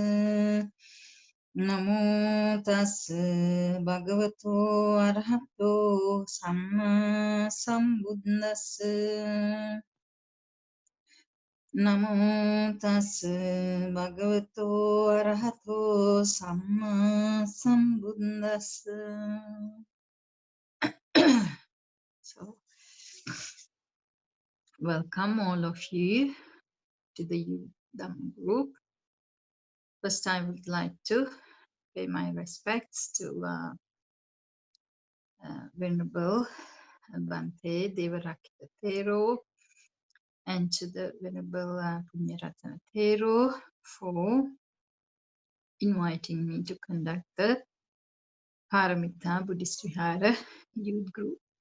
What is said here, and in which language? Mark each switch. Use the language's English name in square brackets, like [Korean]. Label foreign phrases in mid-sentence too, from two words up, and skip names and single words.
[Pali] Namo tassa bhagavato arahato samma sambuddhassa. Namo tassa bhagavato arahato samma sambuddhassa. [English] So, welcome all of you to the Dhamma group. First, I would like to pay my respects to Venerable Bhante Devarakita Thero and to the Venerable Punyaratana Thero for inviting me to conduct the Paramita Buddhist Vihara Youth Group.